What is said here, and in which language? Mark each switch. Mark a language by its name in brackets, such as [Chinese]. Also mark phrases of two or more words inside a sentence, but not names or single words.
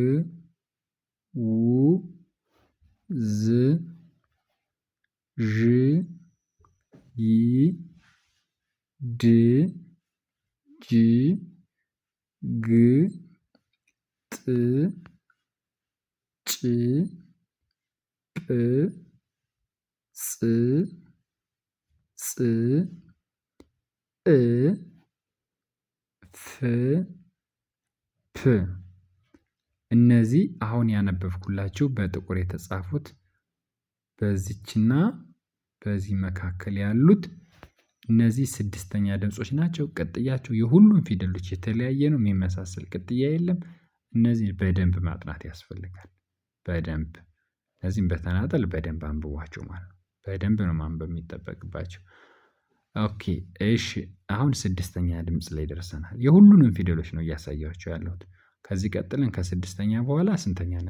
[Amharic] ው ዝ ዥ ይ ድ ጅ ግ ጥ ጭ ጵ ጽ ፅ እ ፍ ፕ እነዚህ አሁን ያነበብኩላችሁ በጥቁር የተጻፉት በዚችና በዚህ መካከል ያሉት እነዚህ ስድስተኛ ድምጾች ናቸው። ቅጥያቸው የሁሉም ፊደሎች የተለያየ ነው። የሚመሳሰል ቅጥያ የለም። እነዚህ በደንብ ማጥናት ያስፈልጋል። በደንብ እነዚህም በተናጠል በደንብ አንብቧቸው ማለት ነው። በደንብ ነው ማንበብ የሚጠበቅባቸው። ኦኬ እሺ አሁን ስድስተኛ ድምጽ ላይ ደርሰናል። የሁሉንም ፊደሎች ነው እያሳያችሁ ያለሁት። ከዚህ ቀጥለን ከስድስተኛ በኋላ ስንተኛ ነን?